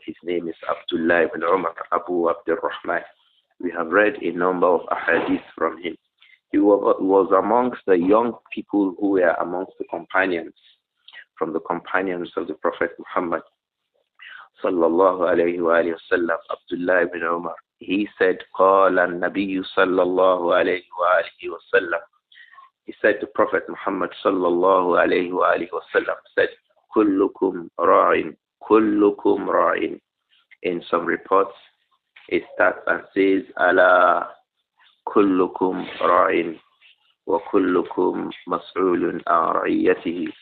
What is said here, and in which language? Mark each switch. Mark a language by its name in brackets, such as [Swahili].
[English] His name is Abdullah ibn Umar Abu Abdul Rahman. We have read a number of ahadith from him. He was amongst the young people who were amongst the companions, from the companions of the Prophet Muhammad sallallahu alayhi wa sallam, Abdullah ibn Umar. He said, [Arabic] قال النبي صلى الله عليه وآله وسلم. [English] He said, the Prophet Muhammad sallallahu alayhi wa sallam said, [Arabic] كلكم راع كلكم راع. [English] In some reports, it starts and says, [Arabic] ألا كلكم راع وكلكم مسؤول عن رعيته.